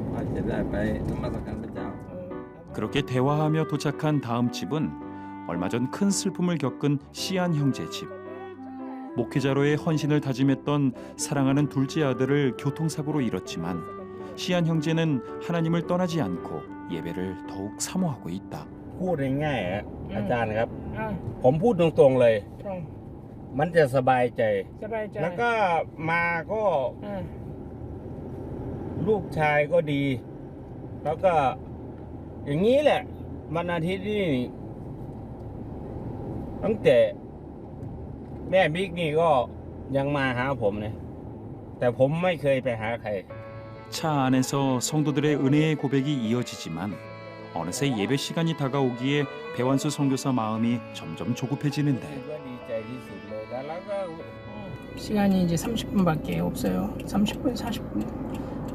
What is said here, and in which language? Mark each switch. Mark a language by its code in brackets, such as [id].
[th] ว่าจะได้ไปนมัสการพระเจ้า [ko] 그렇게 대화하며 도착한 다음 집은 얼마 전 큰 슬픔을 겪은 시안 형제 집. 목회자로의 헌신을 다짐했던 사랑하는 둘째 아들을 교통사고로 잃었지만 시안 형제는 하나님을 떠나지 않고 예배를 더욱 사모하고 있다. [th] พูดง่ายๆอาจารย์ครับ ผมพูดตรงๆเลย มันจะสบายใจ สบายใจ แล้วก็มาก็ลูกชายก็ดี แล้วก็อย่างนี้แหละวันอาทิตย์นี่ตั้งแต่แม่บิ๊กนี่ก็ยังมาหาผมนะแต่ผมไม่เคยไปหาใคร [ko] 차 안에서 성도들의 은혜의 고백이 이어지지만 어느새 예배 시간이 다가오기에 배완수 선교사 마음이 점점 조급해지는데 [th] ก็ดีใจที่สุดเลยแล้วก็ [ko] 시간이 이제 30분밖에 없어요. 30분, 40분.